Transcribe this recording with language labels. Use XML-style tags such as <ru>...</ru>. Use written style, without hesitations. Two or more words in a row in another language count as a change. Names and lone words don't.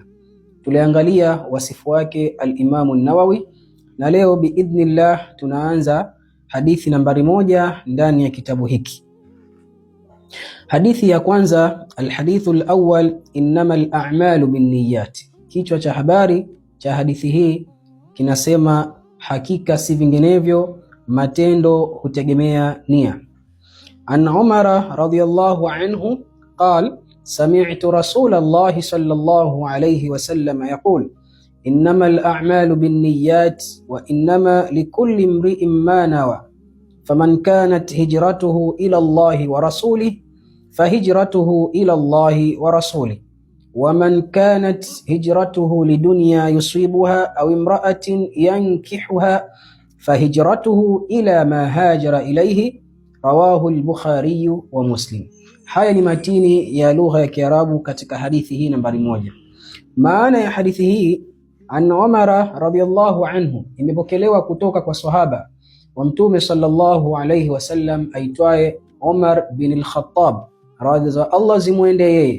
<sw>Tuliangalia wasifu wake al-Imamu an-Nawawi, na leo biidhnillah tunaanza hadithi nambari 1 ndani ya kitabu hiki. Hadithi ya kwanza,</sw> <ar>الحديث الأول إنما الأعمال بالنيات.</ar> <sw>Kichwa cha habari cha hadithi hii kinasema hakika si vinginevyo matendo hutegemea nia.</sw> <ar>عن عمر رضي الله عنه قال سمعت رسول الله صلى الله عليه وسلم يقول إنما الأعمال بالنيات وإنما لكل امرئ ما نوى فمن كانت هجرته إلى الله ورسوله فهجرته إلى الله ورسوله ومن كانت هجرته لدنيا يصيبها أو امرأة ينكحها فهجرته إلى ما هاجر إليه. رواه البخاري ومسلم.</ar> <sw>haya ni matini ya lugha ya Kiarabu katika hadithi hii nambari 1. Maana ya hadithi hii,</sw> <ar>عن عمر رضي الله عنه,</ar> <sw>imepokelewa kutoka kwa sahaba wa Mtume</sw> <ar>صلى الله عليه وسلم</ar> <sw>aitwaye Umar bin al-Khattab, radhi za Allah zimwende yeye.</sw>